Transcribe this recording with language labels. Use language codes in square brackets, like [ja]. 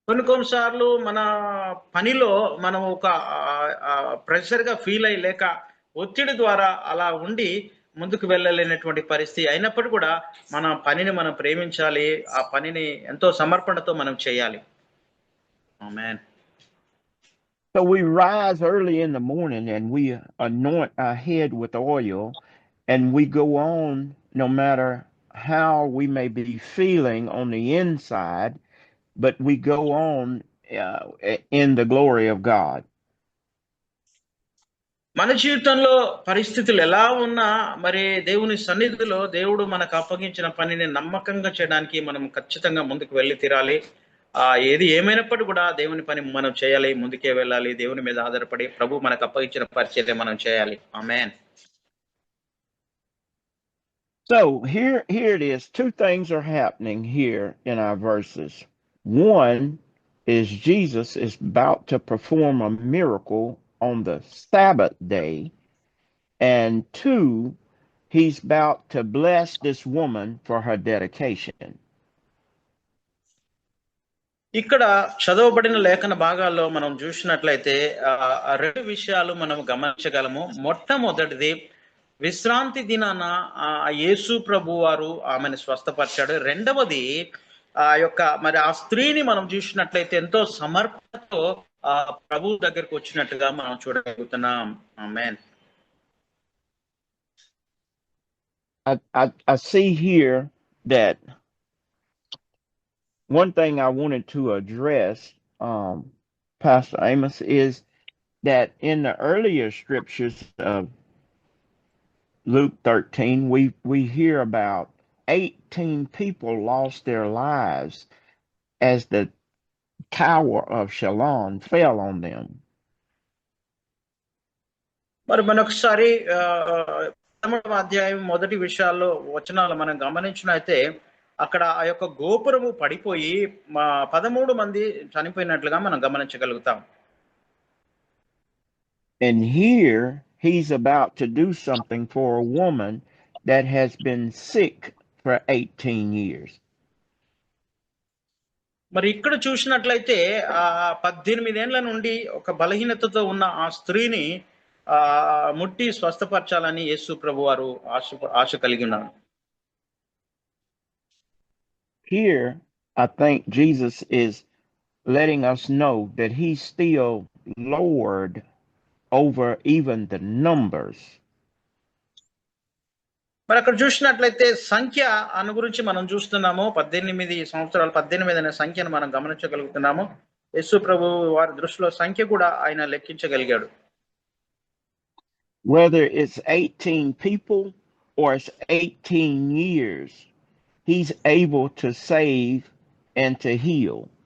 [te] కొన్ని సార్లు మన పనిలో మనం ఒక ప్రెషర్ గా ఫీల్ అయ్యి లేక ఒత్తిడి ద్వారా అలా ఉండి ముందుకు వెళ్ళలేనటువంటి పరిస్థితి. అయినప్పటికీ కూడా మన పనిని మనం ప్రేమించాలి. ఆ పనిని ఎంతో సమర్పణతో మనం చేయాలి. ఆమేన్. [en] So we rise early in the morning and we anoint our head with oil, and we go on no matter how we may be feeling on the inside, but we go on in the glory of God. [te] మన జీవితంలో పరిస్థితులు ఎలా ఉన్నా మరి దేవుని సన్నిధిలో దేవుడు మనకు అప్పగించిన పనిని నమ్మకంగా చేయడానికి మనం ఖచ్చితంగా ముందుకు వెళ్ళి తీరాలి. ఏది ఏమైనప్పటికీ కూడా దేవుని పని మనం చేయాలి, ముందుకే వెళ్ళాలి. దేవుని మీద ఆధారపడి ప్రభు మనకు అప్పగించిన పరిచర్య మనం చేయాలి. ఆమేన్. [en] So here it is. Two things are happening here in our verses. One is Jesus is about to perform a miracle on the Sabbath day, and two, he's about to bless this woman for her dedication. [te] ఇక్కడ చదవబడిన లేఖన భాగాల్లో మనం చూసినట్లయితే ఆ రెండు విషయాలు మనం గమనించగలము. మొట్టమొదటిది, విశ్రాంతి దినాన యేసు ప్రభు వారు ఆమెను స్వస్థపరిచాడు. రెండవది మరి ఆ స్త్రీని మనం చూసినట్లయితే ఎంతో సమర్పణతో ప్రభు దగ్గరకు వచ్చినట్టుగా మనం చూడగలుగుతున్నాం. ఆమేన్. [en] I see here that one thing I wanted to address, Pastor Amos, is that in the earlier scriptures of Luke 13, we hear about 18 people lost their lives as the tower of Shalom fell on them. [te] మరి మనొకసారి 13వ అధ్యాయం మొదటి విషయాల్లో వచనాలు మనం గమనించినైతే అక్కడ ఆ యొక్క గోపురము పడిపోయి 13 మంది చనిపోయినట్లుగా మనం గమనించగలుగుతాం. [en] And here he's about to do something for a woman that has been sick for 18 years. [te] మరి ఇక్కడ చూసినట్లయితే 18 ఏళ్ల నుండి ఒక బలహీనతతో ఉన్న ఆ స్త్రీని ముట్టి స్వస్థపరచాలని యేసు ప్రభు వారు ఆశ కలిగి ఉన్నారు. [en] Here I think Jesus is letting us know that he's still Lord over even the numbers. [te] మరి అక్కడ చూసినట్లయితే సంఖ్య అను గురించి మనం చూస్తున్నాము. 18 సంవత్సరాలు 18 అనే సంఖ్యను మనం గమనించగలుగుతున్నాము. యేసు ప్రభు వారి దృష్టిలో సంఖ్య కూడా ఆయన లెక్కించగలిగాడు. [en] Whether it's 18 people or it's 18 years, he's able to save and to heal.